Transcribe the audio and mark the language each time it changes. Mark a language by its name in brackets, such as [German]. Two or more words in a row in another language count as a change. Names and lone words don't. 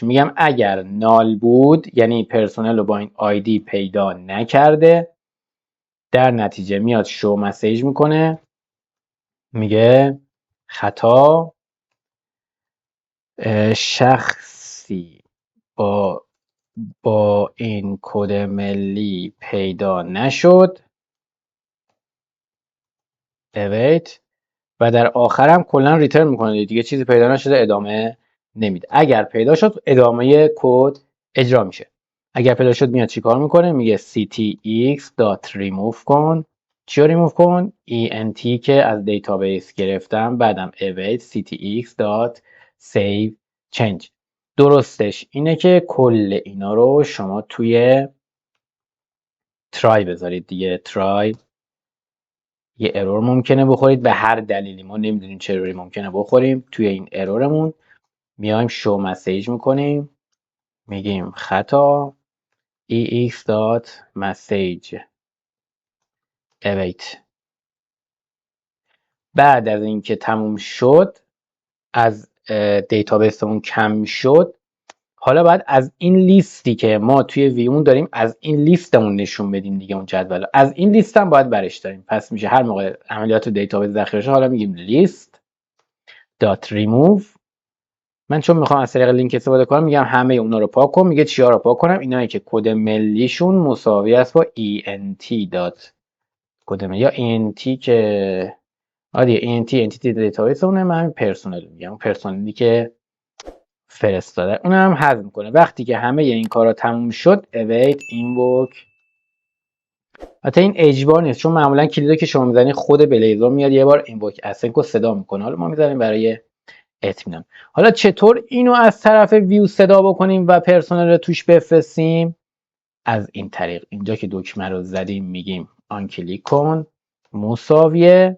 [Persian] میگم اگر نال بود یعنی پرسونل رو با این آیدی پیدا نکرده، در نتیجه میاد [English] show message [Persian] میکنه، میگه خطا شخصی با این کد ملی پیدا نشد await و در آخرم کلا ریترن میکنه دیگه چیزی پیدا نشده ادامه نمیده. اگر پیدا شد ادامه کد اجرا میشه. اگر پیدا شد میاد چیکار میکنه؟ میگه ctx.remove کن. چی رو ریموو کن؟ ent که از دیتابیس گرفتم، بعدم [English] await ctx.save change. [Persian] درستش اینه که کل اینا رو شما توی ترای بذارید دیگه. ترای یه ارور ممکنه بخورید به هر دلیلی، ما نمیدونیم چه اروری ممکنه بخوریم. توی این ارورمون میایم [English] show message [Persian] میکنیم، میگیم خطا [English] ex.message await. [Persian] بعد از اینکه تموم شد، از دیتابیسمون کم شد، حالا باید از این لیستی که ما توی ویمون داریم از این لیستمون نشون بدیم دیگه. اون جدول از این لیست هم باید برش داریم. پس میشه هر موقع عملیات دیتابیس ذخیره شه حالا میگیم [English] list dot remove. [Persian] من چون میخوام از طریق لینک استفاده کنم میگم همه اونا رو پاک کن. میگه چیا رو پاک کنم؟ اینایی که کد ملیشون مساوی است با ent دات کد ملی یا ent که آره ent انتیتی دیتابیس اونه. من پرسونل میگم، پرسونلی که فرستاده اون هم حذف میکنه. وقتی که همه این کارا تموم شد [English] await invoke. [Persian] حتی این اجبار نیست چون معمولا کلیدو که شما میزنید خود بلیزر میاد یه بار [English] invoke async [Persian] رو صدا میکنه. حالا ما میذاریم برای اطمینان. حالا چطور اینو از طرف ویو صدا بکنیم و پرسونل رو توش بفرستیم؟ از این طریق اینجا که دکمه رو زدیم میگیم [English] on click [Persian] کن مساویه.